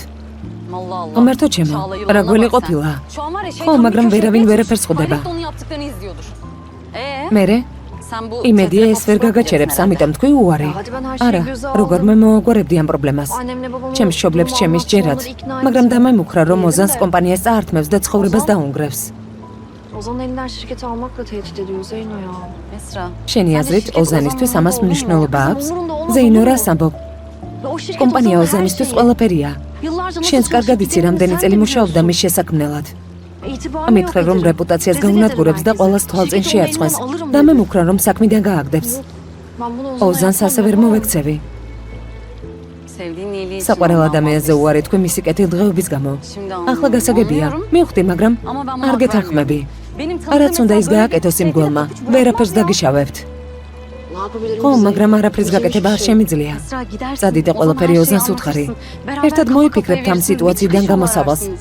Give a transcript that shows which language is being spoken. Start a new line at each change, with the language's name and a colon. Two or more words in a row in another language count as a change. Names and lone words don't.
Georgian: ღმერთო ჩემო, რა გველი ყოფილა. ხო, მაგრამ ვერავინ ვერაფერს ხვდება. მერე? იმედია ეს ვერ გაგაჩერებს, ამიტომ თქვი უარი. არა, როგორმე მოაგვარებდი ამ პრობლემას. ჩემს მშობლებს ჩემი სჯერათ, მაგრამ დამემუქრა რომ ოზანს კომპანიას წაართმევს და ცხოვრებას დაუნგრევს.
Turkish: Ozan elinden şirketi almakla tehdit ediyor Zeyno ya.
Georgian: ესრა. შენი აზრით ოზანისთვის ამას მნიშვნელობა აქვს? ზეინო რას ამბობ? კომპანია ოზანისთვის ყველაფერია. შენს კარგად იცი რამდენი წელი მუშაობდა მის შესაქმნელად. ამითხრა რომ რეპუტაციას გაუნადგურებს და ყველას თვალწინ შეარწყვეს. დამემუქრა რომ საქმიდან გააგდებს. ოზანს ასე ვერ მოვექცევი.
Turkish: Sevdiğin iyiliği için.
Georgian: საყვარელ ადამიანზე უარი თქვი მისი კეთილდღეობის გამო. ახლა გასაგებია, მივხვდი, მაგრამ არ გეთანხმები. არაც უნდა ის გააკეთოს იმ გველმა, ვერაფერს დაგიშავებთ. ხო, მაგრამ არაფრის გაკეთება არ შემიძლია. წადი და ყველაფერი ოზანს უთხარი. ერთად მოიფიქრებთ ამ სიტუაციიდან გამოსავალს.